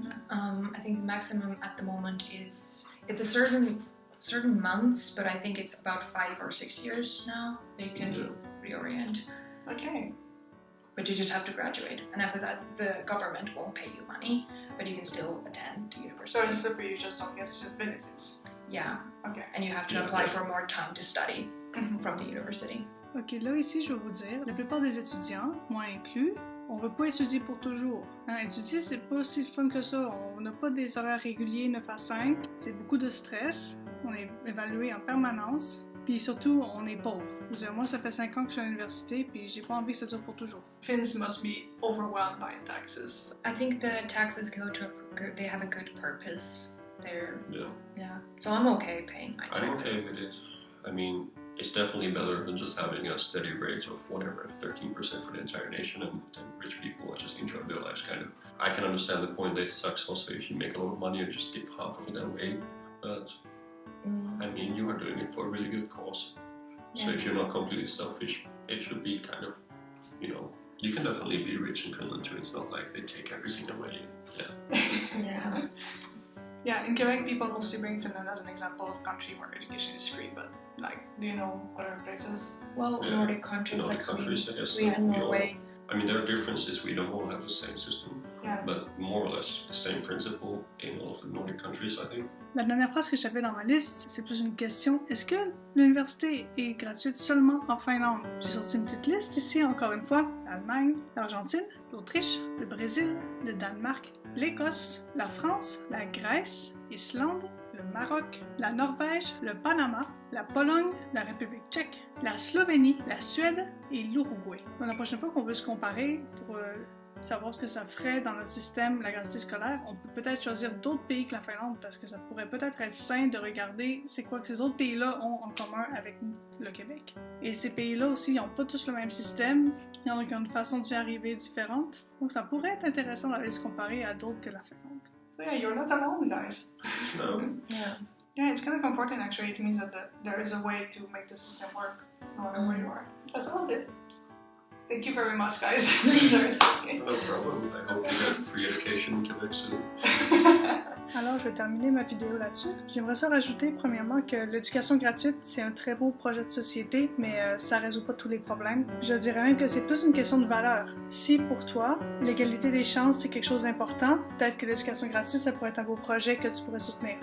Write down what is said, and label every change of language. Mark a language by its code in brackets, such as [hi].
[en] I think the maximum at the moment is it's a certain months, but I think it's about 5 or 6 years now that you can reorient. Okay. But you just have to graduate, and after that, the government won't pay you money, but you can still attend the university. So in Slipper, you just don't get student benefits. Yeah. Okay. And you have to apply for more time to study from the university. [fr] Ok, là ici, je vais vous dire, la plupart des étudiants, moi inclus, on ne veut pas étudier pour toujours. Hein, étudier, c'est pas si fun que ça. On n'a pas des horaires réguliers 9 à 5. C'est beaucoup de stress. On est évalué en permanence. Puis surtout, on est pauvre. Je veux dire, moi, ça fait 5 ans que je suis à l'université, puis j'ai pas envie que ça dure pour toujours. [en] Finns must be overwhelmed by taxes. I think the taxes they have a good purpose. Yeah. So I'm okay paying my taxes. I'm okay with it. I mean, it's definitely better than just having a steady rate of whatever, 13% for the entire nation, and rich people just enjoy their lives, kind of. I can understand the point that it sucks also if you make a lot of money and just give half of it away, but I mean, you are doing it for a really good cause. Yeah. So if you're not completely selfish, it should be kind of, you know, you can definitely be rich in Finland too. It's not like they take everything away. Yeah. Yeah, in Quebec, people mostly bring Finland as an example of country where education is free, but like, do you know other places? Well, Nordic countries like Sweden, Norway. I mean, there are differences. We don't all have the same system, but more or less the same principle in all of the Nordic countries, I think. [fr] La dernière phrase que j'avais dans ma liste, c'est plus une question. Est-ce que l'université est gratuite seulement en Finlande? J'ai sorti une petite liste ici, encore une fois. L'Allemagne, l'Argentine, l'Autriche, le Brésil, le Danemark, l'Écosse, la France, la Grèce, l'Islande, le Maroc, la Norvège, le Panama, la Pologne, la République tchèque, la Slovénie, la Suède et l'Uruguay. La prochaine fois qu'on veut se comparer pour savoir ce que ça ferait dans notre système, la gratuité scolaire, on peut peut-être choisir d'autres pays que la Finlande parce que ça pourrait peut-être être sain de regarder c'est quoi que ces autres pays-là ont en commun avec le Québec. Et ces pays-là aussi, ils n'ont pas tous le même système, il y en a qui ont une façon d'y arriver différente. Donc ça pourrait être intéressant d'aller se comparer à d'autres que la Finlande. [en] So yeah, you're not alone, guys. No. Yeah, it's kind of comforting actually. It means that there is a way to make the system work no matter where you are. That's all of it. Thank you very much, guys. No problem. I hope you get free education in Quebec soon. [fr] Alors, je vais terminer ma vidéo là-dessus. J'aimerais ça rajouter, premièrement, que l'éducation gratuite, c'est un très beau projet de société, mais ça résout pas tous les problèmes. Je dirais même que c'est plus une question de valeur. Si, pour toi, l'égalité des chances, c'est quelque chose d'important, peut-être que l'éducation gratuite, ça pourrait être un beau projet que tu pourrais soutenir.